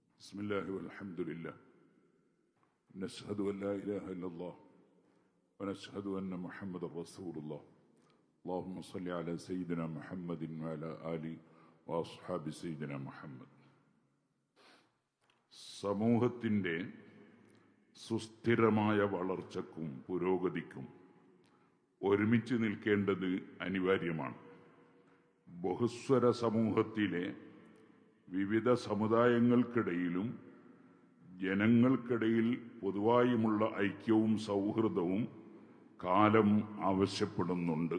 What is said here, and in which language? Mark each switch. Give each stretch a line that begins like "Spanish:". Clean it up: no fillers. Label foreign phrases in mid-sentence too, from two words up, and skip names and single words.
Arabic: بسم الله والحمد لله نشهد أن لا إله إلا الله ونشهد أن محمد رسول الله اللهم صل على سيدنا محمد وعلى آله وأصحاب سيدنا محمد.
Malayalam: സമൂഹത്തിൻ്റെ സുസ്ഥിരമായ വളർച്ചയ്ക്കും പുരോഗതിക്കും ഒരുമിച്ച് നിൽക്കേണ്ടത് അനിവാര്യമാണ്. ബഹുസ്വര സമൂഹത്തിലെ വിവിധ സമുദായങ്ങൾക്കിടയിലും ജനങ്ങൾക്കിടയിൽ പൊതുവായുമുള്ള ഐക്യവും സൗഹൃദവും കാലം ആവശ്യപ്പെടുന്നുണ്ട്.